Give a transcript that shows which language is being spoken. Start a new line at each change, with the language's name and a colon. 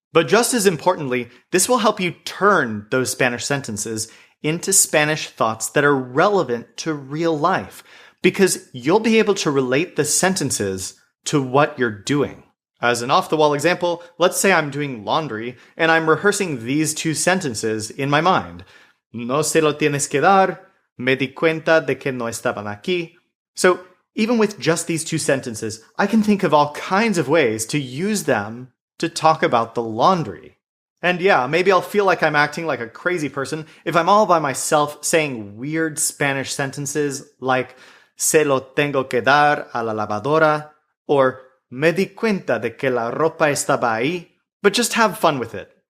English: But just as importantly, this will help you turn those Spanish sentences into Spanish thoughts that are relevant to real life, because you'll be able to relate the sentences to what you're doing. As an off-the-wall example, let's say I'm doing laundry and I'm rehearsing these two sentences in my mind.
Spanish: No se lo tienes que dar, me di cuenta de que no estaban aquí.
English: So even with just these two sentences, I can think of all kinds of ways to use them to talk about the laundry. And yeah, maybe I'll feel like I'm acting like a crazy person if I'm all by myself saying weird Spanish sentences like
Spanish: se lo tengo que dar a la lavadora,
English: or
Spanish: me di cuenta de que la ropa estaba ahí,
English: but just have fun with it.